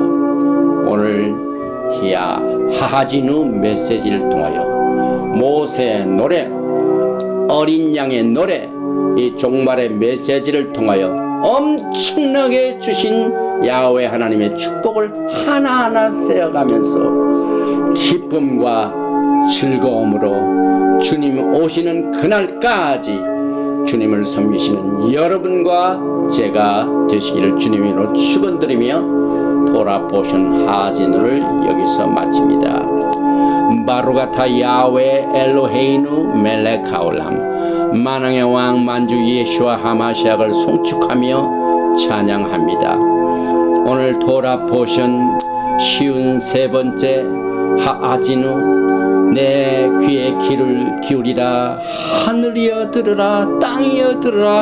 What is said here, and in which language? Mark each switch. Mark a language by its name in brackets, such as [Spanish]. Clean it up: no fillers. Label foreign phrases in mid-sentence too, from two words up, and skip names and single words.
[Korean] 오늘 하하지누 메시지를 통하여 모세의 노래, 어린 양의 노래, 이 종말의 메시지를 통하여 엄청나게 주신 야훼 하나님의 축복을 하나하나 세어가면서 기쁨과 즐거움으로 주님 오시는 그날까지 주님을 섬기시는 여러분과 제가 되시기를 주님으로 축원드리며 [English] Torah portion [Korean] 하진우를 여기서 마칩니다. [Hebrew] ברוך אתה יהוה אלוהינו מלך העולם. [Korean] 만왕의 왕 만주 예수와 하마시아를 송축하며 찬양합니다. 오늘 [English] Torah portion [Korean] 쉬운 3번째 하아지누 내 귀에 귀를 기울이라 하늘이여 들으라 땅이여 들으라.